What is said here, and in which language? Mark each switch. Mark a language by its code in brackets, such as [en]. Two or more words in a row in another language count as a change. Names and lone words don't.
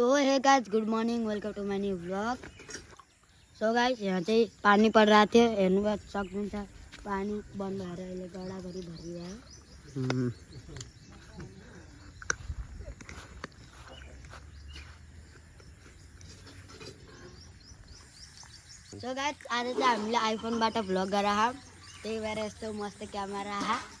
[en] Hello guys, good morning, welcome to my new vlog. so guys, [ne] यहाँ चाहिँ [hi] पानी पड़ रहा [ne] थियो, हेर्नु सक्नुहुन्छ। पानी बन्द भएर अहिले गडागडी भरिरह्यो। [en] so guys, [ne] आज चाहिँ हामीले आइफोनबाट भ्लग गरेर त्यही भएर यस्तो मस्त क्यामेरा आहा।